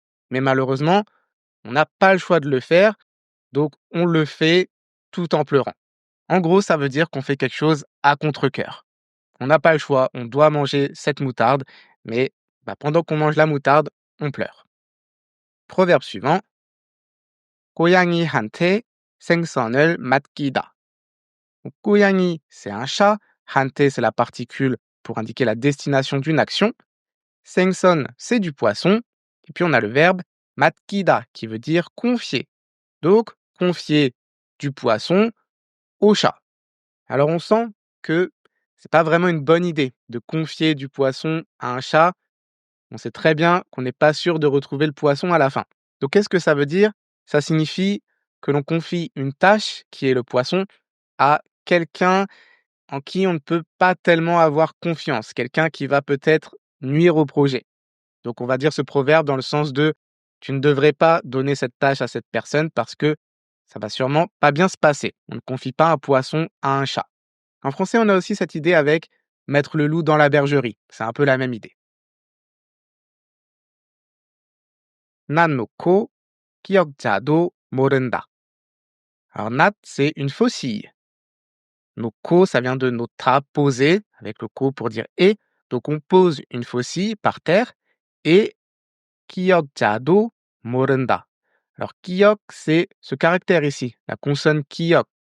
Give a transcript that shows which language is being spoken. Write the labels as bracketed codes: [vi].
[fr] Mais malheureusement, on n'a pas le choix de le faire, donc on le fait tout en pleurant. En gros, ça veut dire qu'on fait quelque chose à contre-cœur. On n'a pas le choix, on doit manger cette moutarde, mais pendant qu'on mange la moutarde, on pleure. Proverbe suivant. [ko] 고양이한테 생선을 맡기다. [fr] Donc, 고양이, c'est un chat. 한테, c'est la particule pour indiquer la destination d'une action. 생선, c'est du poisson. Et puis on a le verbe 맡기다 qui veut dire confier. Donc, confier du poisson au chat. Alors on sent que c'est pas vraiment une bonne idée de confier du poisson à un chat. On sait très bien qu'on n'est pas sûr de retrouver le poisson à la fin. Donc qu'est-ce que ça veut dire? Ça signifie que l'on confie une tâche, qui est le poisson, à quelqu'un en qui on ne peut pas tellement avoir confiance, quelqu'un qui va peut-être nuire au projet. Donc on va dire ce proverbe dans le sens de tu ne devrais pas donner cette tâche à cette personne parce que ça va sûrement pas bien se passer. On ne confie pas un poisson à un chat. En français, on a aussi cette idée avec mettre le loup dans la bergerie. C'est un peu la même idée. [ko] 난 놓고 기억자도 모른다. [fr] Alors nat, c'est une faucille. 놓고, ça vient de nota, poser, avec le ko pour dire et. Donc on pose une faucille par terre et [ko] 기억자도 모른다. [fr] Alors, 기억, c'est ce caractère ici, la consonne 기억.